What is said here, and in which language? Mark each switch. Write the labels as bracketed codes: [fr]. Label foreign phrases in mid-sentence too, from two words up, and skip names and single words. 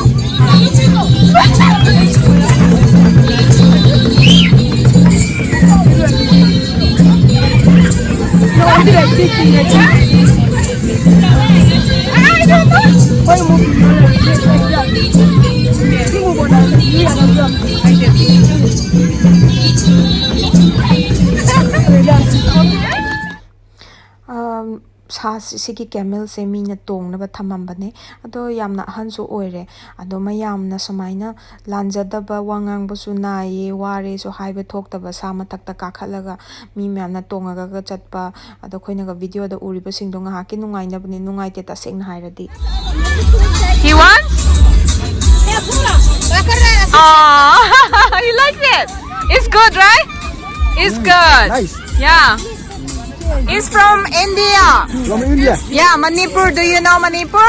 [en] No, I do like this thing. I don't know. Why you move like that? You move on that. You are not drum. I [mni] Sigi camel se mina tong na thamambane ado yamna hansu oire ado mayamna samaina lanjadaba wangang busu naye ware so haibe thoktaba sa matakta kakhalaga mi myamna tongaga ga chatpa ado khoina ga video da uriba singdo nga haki nungaina bani nungaite ta sengna hairadi [en] he wants you like it it's good right it's good Nice. yeah. He's from India. From India? Yeah, Manipur. Do you know Manipur?